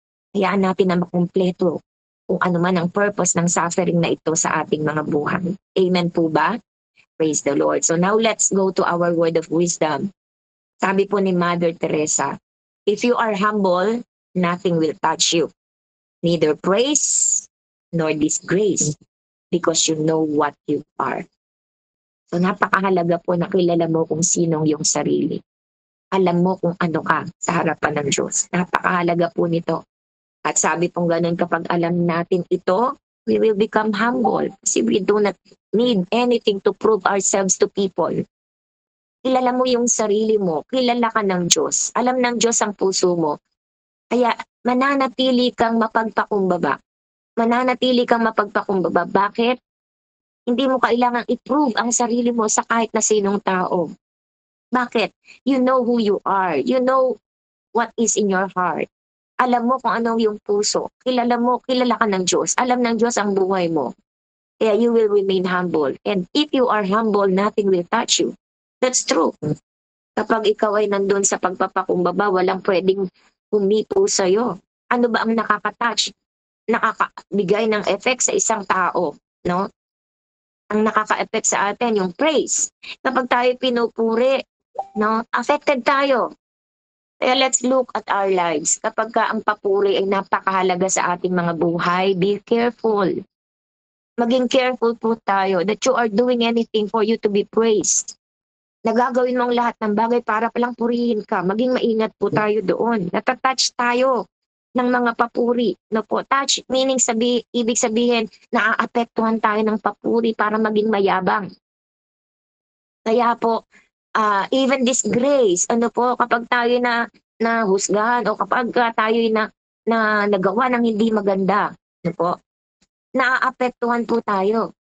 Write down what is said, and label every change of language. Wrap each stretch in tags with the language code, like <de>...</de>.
<tl>Hayaan natin na makumpleto kung ano man ang purpose ng suffering na ito sa ating mga buhay. Amen po ba?</tl> <en>Praise the Lord. So now let's go to our word of wisdom.</en> <tl>Sabi po ni Mother Teresa,</tl> <en>if you are humble, nothing will touch you. Neither praise nor disgrace because you know what you are.</en> <tl>So napakahalaga po na kilala mo kung sinong yung sarili. Alam mo kung ano ka sa harapan ng Diyos. Napakahalaga po nito. At sabi pong ganun, kapag alam natin ito,</tl> <en>we will become humble.</en> <tl>Kasi</tl> <en>we do not need anything to prove ourselves to people.</en> <tl>Kilala mo yung sarili mo. Kilala ka ng Diyos. Alam ng Diyos ang puso mo. Kaya mananatili kang mapagpakumbaba. Mananatili kang mapagpakumbaba. Bakit? Hindi mo kailangang i-prove ang sarili mo sa kahit na sinong tao. Bakit?</tl> <en>You know who you are. You know what is in your heart.</en> <tl>Alam mo kung anong yung puso. Kilala ka ng Diyos. Alam ng Diyos ang buhay mo. Kaya</tl> <en>you will remain humble. And if you are humble, nothing will touch you. That's true.</en> <tl>Kapag ikaw ay nandun sa pagpapakumbaba, walang pwedeng humipo sa'yo. Ano ba ang nakaka-touch? Nakakabigay ng effect sa isang tao, no? Ang nakaka-effect sa atin, yung praise. Kapag tayo pinupuri, no? Affected tayo. Kaya</tl> <en>let's look at our lives.</en> <tl>Kapag ang papuri ay napakahalaga sa ating mga buhay,</tl> <en>be careful.</en> <tl>Maging careful po tayo</tl> <en>that you are doing anything for you to be praised.</en> <tl>Nagagawin mong lahat ng bagay para palang purihin ka. Maging maingat po tayo doon. Natatouch tayo ng mga papuri. No po, touch meaning ibig sabihin naaapektuhan tayo ng papuri para maging mayabang. Kaya po, even disgrace, ano po, kapag tayo na husgahan o kapag tayo na nagawa ng hindi maganda, ano po, naaapektuhan po tayo.</tl>